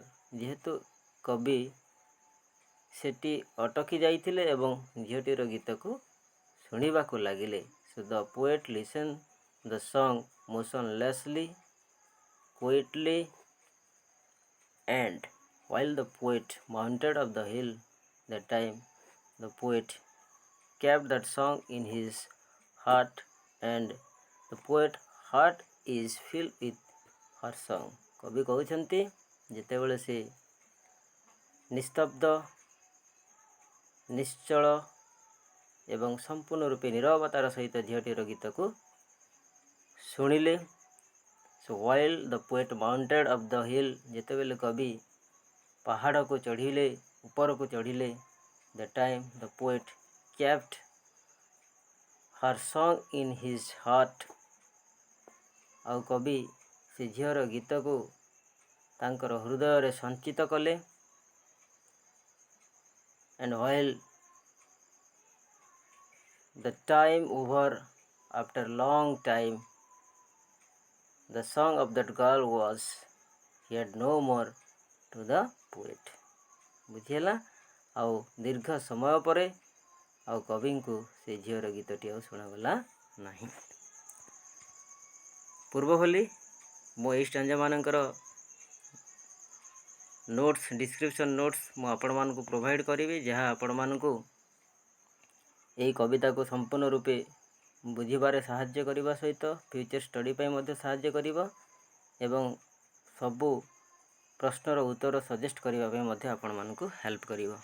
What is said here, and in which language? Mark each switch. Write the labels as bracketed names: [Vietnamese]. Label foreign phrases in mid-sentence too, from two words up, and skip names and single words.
[Odia] ଯେହେତୁ କବି ସେଠି ଅଟକି ଯାଇଥିଲେ ଏବଂ ଝିଅଟିର ଗୀତକୁ ଶୁଣିବାକୁ ଲାଗିଲେ। [English] So the poet listened the song motionlessly, quietly, and while the poet mounted up the hill, that time the poet kept that song in his heart, and the poet heart is filled with her song. [Odia] କବି କହୁଛନ୍ତି ଯେତେବେଳେ ସେ ନିସ୍ତବ୍ଧ, ନିଶ୍ଚଳ ଏବଂ ସମ୍ପୂର୍ଣ୍ଣ ରୂପେ ନିରବତାର ସହିତ ଝିଅଟିର ଗୀତକୁ ଶୁଣିଲେ। [English] So while the poet mounted up the hill, [Odia] ଯେତେବେଳେ କବି ପାହାଡ଼କୁ ଚଢ଼ିଲେ, ଉପରକୁ ଚଢ଼ିଲେ, [English] the time the poet kept her song in his heart। [Odia] ଆଉ କବି ସେ ଝିଅର ଗୀତକୁ ତାଙ୍କର ହୃଦୟରେ ସଞ୍ଚିତ କଲେ। [English] and while the time over, after long time, the song of that girl was heard no more to the poet। [Odia] ବୁଝିହେଲା। ଆଉ ଦୀର୍ଘ ସମୟ ପରେ ଆଉ କବିଙ୍କୁ ସେ ଝିଅର ଗୀତଟି ଆଉ ଶୁଣାଗଲା ନାହିଁ। ପୂର୍ବ ଭଳି ମୁଁ ଏଇ ଷ୍ଟାଞ୍ଜାମାନଙ୍କର ନୋଟ୍ସ [English] description notes [Odia] ମୁଁ ଆପଣମାନଙ୍କୁ ପ୍ରୋଭାଇଡ଼ କରିବି, ଯାହା ଆପଣମାନଙ୍କୁ ଏହି କବିତାକୁ ସମ୍ପୂର୍ଣ୍ଣ ରୂପେ ବୁଝିବାରେ ସାହାଯ୍ୟ କରିବା ସହିତ [English] future study [Odia] ପାଇଁ ମଧ୍ୟ ସାହାଯ୍ୟ କରିବ ଏବଂ ସବୁ ପ୍ରଶ୍ନର ଉତ୍ତର ସଜେଷ୍ଟ କରିବା ପାଇଁ ମଧ୍ୟ ଆପଣମାନଙ୍କୁ ହେଲ୍ପ କରିବ।